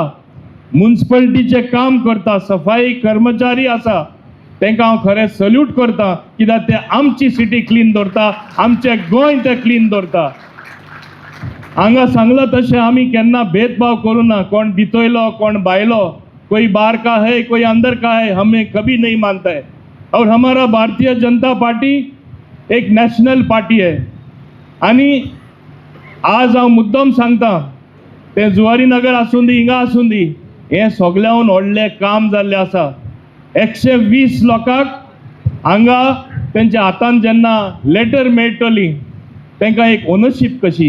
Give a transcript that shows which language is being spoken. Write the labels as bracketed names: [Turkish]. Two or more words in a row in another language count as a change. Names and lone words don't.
[Konkani] म्युन्सिपाल्टीचें काम करता, सफाई कर्मचारी आसा, तांकां हांव खरें सल्यूट करता कित्याक ते आमची [English] city clean [Konkani] दवरता, आमचें गोंय ते क्लीन दवरता. हांगा सांगला तशें आमी केन्ना भेदभाव करूं ना. कोण भितोयलो कोण भायलो, [Hindi] कोई बाहर का है कोई अंदर का है, हमें कभी नहीं मानता है. और हमारा भारतीय जनता पार्टी एक [English] national party [Hindi] आहे. [Konkani] आणि आज हांव मुद्दम सांगता, ते जुवारी नगर आसूं दी हिंगा आसूं दी, हें सगळ्याहून व्हडलें काम जाल्लें आसा. 120 लोकांक हांगा तेंच्या हातान जेन्ना लेटर मेळटली तांकां एक ओनरशीप कशी.